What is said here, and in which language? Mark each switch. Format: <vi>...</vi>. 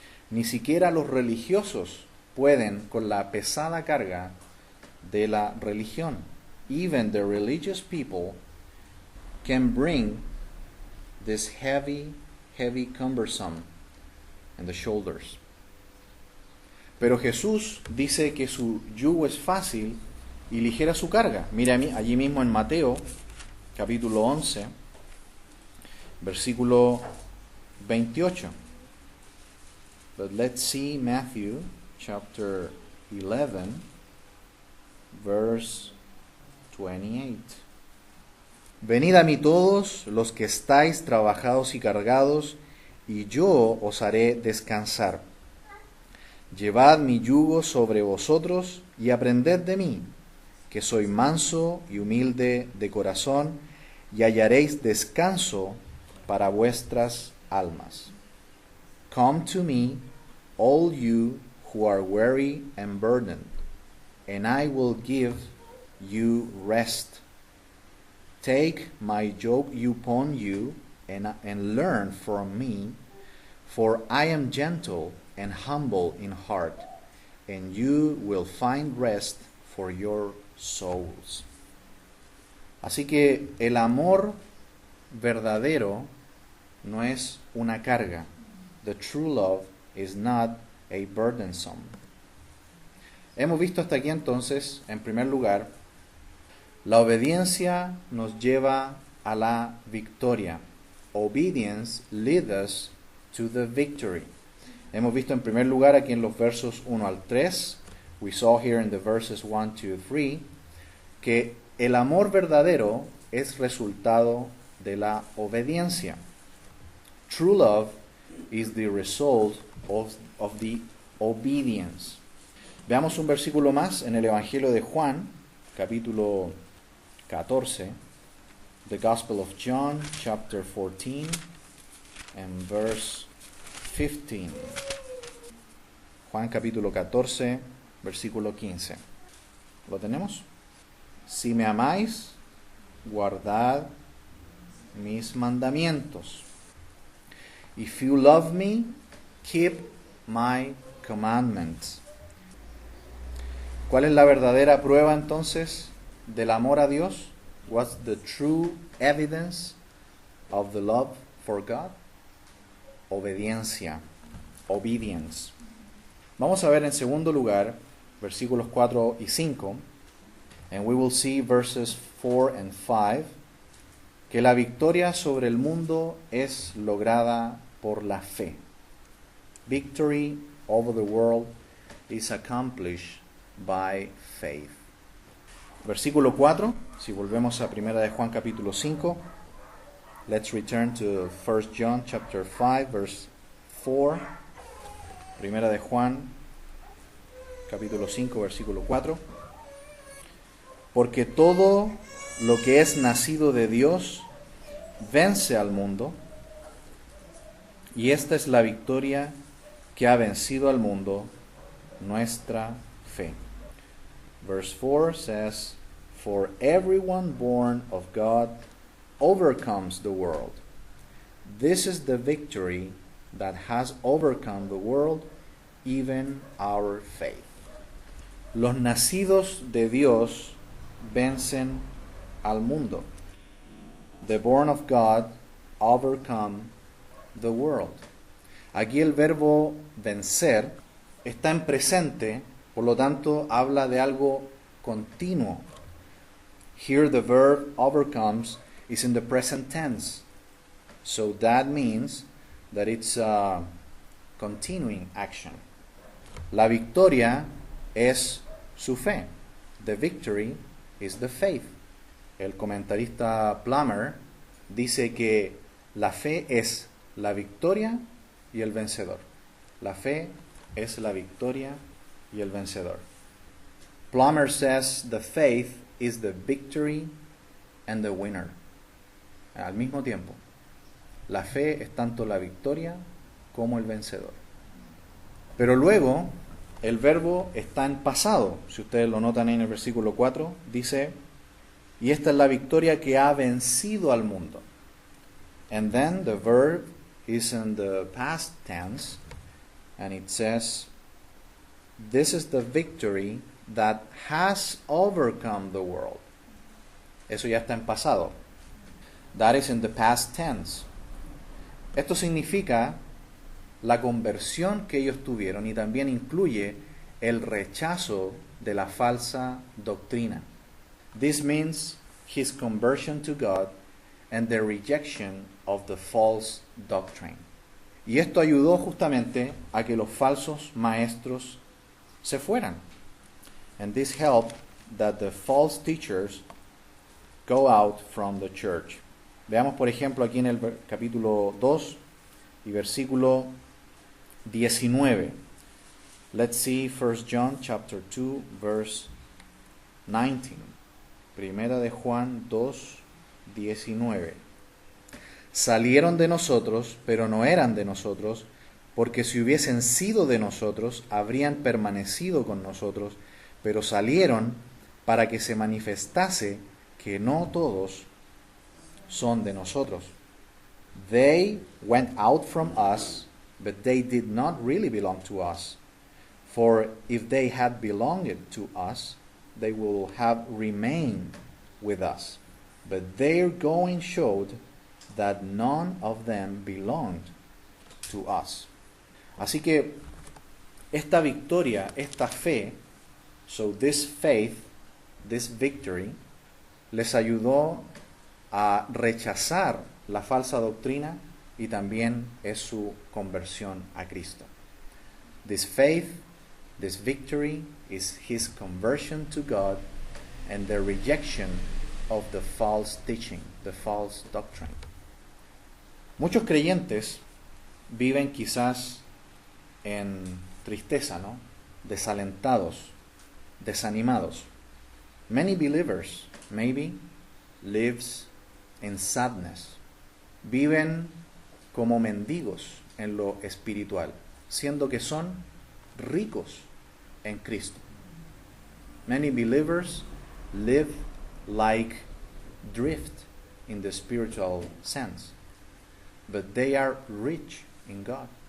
<es>Ni siquiera los religiosos pueden con la pesada carga de la religión.</es> <en>Even the religious people can bring this heavy, cumbersome in the shoulders.</en> <es>Pero Jesús dice que su yugo es fácil y ligera su carga. Mira allí mismo en Mateo, capítulo 11, versículo 28.</es> <en>But let's see Matthew chapter 11, verse 28.</en> <es>Venid a mí todos los que estáis trabajados y cargados, y yo os haré descansar. Llevad mi yugo sobre vosotros y aprended de mí, que soy manso y humilde de corazón, y hallaréis descanso para vuestras almas.</es> <en>Come to me, all you who are weary and burdened, and I will give you rest. Take my yoke upon you and learn from me, for I am gentle and humble in heart, and you will find rest for your souls.</en> <es>Así que el amor verdadero no es una carga.</es> <en>The true love is not a burdensome.</en> <es>Hemos visto hasta aquí entonces, en primer lugar, la obediencia nos lleva a la victoria.</es> <en>Obedience leads us to the victory.</en> <es>Hemos visto en primer lugar aquí en los versos 1 al 3</es> <en>we saw here in the verses 1, 2, 3,</en> <es>que el amor verdadero es resultado de la obediencia.</es> <en>True love is the result of the obedience.</en> <es>Veamos un versículo más en el Evangelio de Juan, capítulo 14,</es> <en>the Gospel of John, chapter 14, and verse 15.</en> <es>Juan capítulo 14, versículo 15. ¿Lo tenemos? Si me amáis, guardad mis mandamientos.</es> <en>If you love me, keep my commandments.</en> <es>¿Cuál es la verdadera prueba entonces del amor a Dios?</es> <en>What's the true evidence of the love for God?</en> <es>Obediencia.</es> <en>Obedience.</en> <es>Vamos a ver en segundo lugar versículos 4 y 5.</es> <en>And we will see verses 4 and 5.</en> <es>Que la victoria sobre el mundo es lograda por la fe.</es> <en>Victory over the world is accomplished by faith.</en> <es>Versículo 4, si volvemos a primera de Juan capítulo 5,</es> <en>let's return to 1 John chapter 5 verse 4.</en> <es>Primera de Juan capítulo 5 versículo 4. Porque todo lo que es nacido de Dios vence al mundo, y esta es la victoria que ha vencido al mundo, nuestra fe.</es> <en>Verse 4 says, For everyone born of God overcomes the world. This is the victory that has overcome the world, even our faith.</en> <es>Los nacidos de Dios vencen al mundo.</es> <en>The born of God overcome the world.</en> <es>Aquí el verbo vencer está en presente, por lo tanto habla de algo continuo.</es> <en>Here the verb overcomes is in the present tense. So that means that it's a continuing action.</en> <es>La victoria es su fe.</es> <en>The victory is the faith.</en> <es>El comentarista Plummer dice que la fe es la victoria y el vencedor. La fe es la victoria y el vencedor.</es> <en>Plummer says the faith is the victory and the winner.</en> <es>Al mismo tiempo, la fe es tanto la victoria como el vencedor. Pero luego, el verbo está en pasado. Si ustedes lo notan en el versículo 4, dice, y esta es la victoria que ha vencido al mundo.</es> <en>And then the verb is in the past tense, and it says, this is the victory that has overcome the world.</en> <es>Eso ya está en pasado.</es> <en>That is in the past tense.</en> <es>Esto significa la conversión que ellos tuvieron y también incluye el rechazo de la falsa doctrina.</es> <en>This means his conversion to God and the rejection of the false doctrine.</en> <es>Y esto ayudó justamente a que los falsos maestros se fueran.</es> <en>And this helped that the false teachers go out from the church.</en> <es>Veamos por ejemplo aquí en el capítulo 2 y versículo 19.</es> <en>Let's see 1 John chapter 2 verse 19.</en> <es>Primera de Juan 2, 19. Salieron de nosotros, pero no eran de nosotros, porque si hubiesen sido de nosotros, habrían permanecido con nosotros, pero salieron para que se manifestase que no todos son de nosotros.</es> <en>They went out from us, but they did not really belong to us. For if they had belonged to us, they will have remained with us. But their going showed that none of them belonged to us.</en> <es>Así que esta victoria, esta fe,</es> <en>so this faith, this victory,</en> <es>les ayudó a rechazar la falsa doctrina y también es su conversión a Cristo.</es> <en>This faith This victory is his conversion to God and the rejection of the false teaching, the false doctrine.</en> <es>Muchos creyentes viven quizás en tristeza, ¿no? Desalentados, desanimados.</es> <en>Many believers maybe lives in sadness.</en> <es>Viven como mendigos en lo espiritual, siendo que son ricos en Cristo.</es> <en>Many believers live like drift in the spiritual sense, but they are rich in God.</en>